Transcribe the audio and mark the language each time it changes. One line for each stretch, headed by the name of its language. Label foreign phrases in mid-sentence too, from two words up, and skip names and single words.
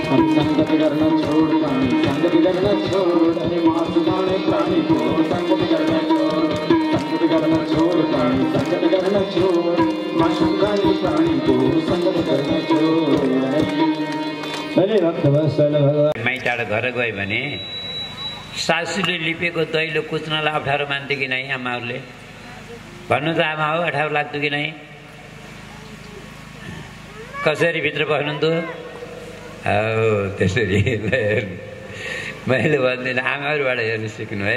Hindi: संगत करना छोड़ प्राणी संगत करना छोड़, अरे माशु खाने प्राणी को संगत करना छोड़। संगत करना छोड़ प्राणी संगत करना छोड़, माशु खाने प्राणी को संगत करना छोड़।
Nepali: भगवान माइटाडा घर गयो भने सासूले लिपेको दैलो कुच्नलाई अप्ठ्यारो मान्थ्यो कि नै? आमाहरूले भन्नु त आमा हो, अप्ठ्यारो लाग्थ्यो कि नै? कसरी भित्र बस्नुहुन्थ्यो? हो त्यसरी। मैले भन्दिनँ, आमाहरूबाट हेर्नु सिक्नु है।